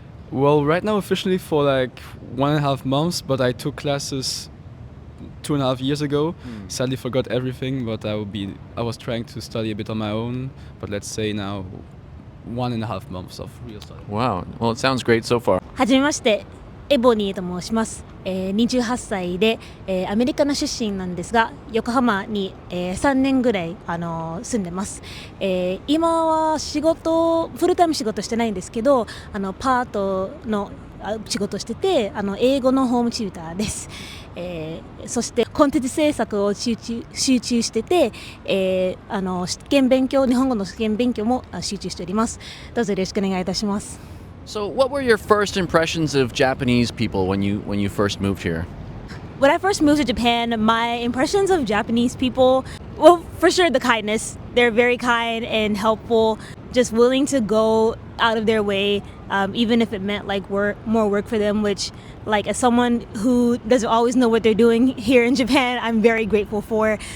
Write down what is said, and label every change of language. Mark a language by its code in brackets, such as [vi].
[en] Well, right now officially for like 1.5 months, but I took classes 2.5 years ago. Sadly forgot everything, but I was trying to study a bit on my own, but let's say now 1.5 months of real study. Wow, well it sounds great so far. [ja] はじめまして、エボニーと申します。28歳で、アメリカの出身なんですが、横浜に、3年ぐらい、住んでます。今はフルタイム仕事してないんですけど、パートの仕事してて、英語のホームチューターです。そしてコンテンツ制作を集中してて、試験勉強、日本語の試験勉強も集中しております。どうぞよろしくお願いいたします。 [en] So what were your first impressions of Japanese people when you first moved here? When I first moved to Japan, my impressions of Japanese people, well, for sure the kindness. They're very kind and helpful, just willing to go out of their way, even if it meant like more work for them, which like as someone who doesn't always know what they're doing here in Japan, I'm very grateful for.